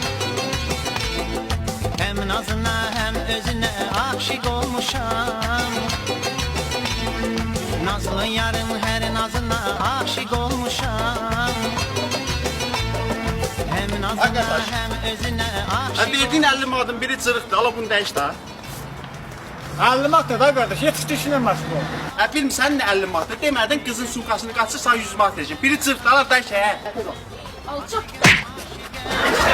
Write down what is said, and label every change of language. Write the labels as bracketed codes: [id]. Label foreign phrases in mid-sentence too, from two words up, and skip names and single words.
[az] Hem nazına hem özüne aşık olmuşam. Nazlı yarın her nazına aşık olmuşam. Hem nazına Arkadaş. hem özüne Ha aşık verdiğin 50 manatın biri cırıqdır. Ala bunu değiş daha. 50 manat da qardaş, yetişdi işinə məşğul ol. Ha bilmirsən nə 50 manatı? Demədin qızın sumkasını qaçırsan 100 manat verəcək. Biri cırıqdır. Ala değiş hə. Alçak.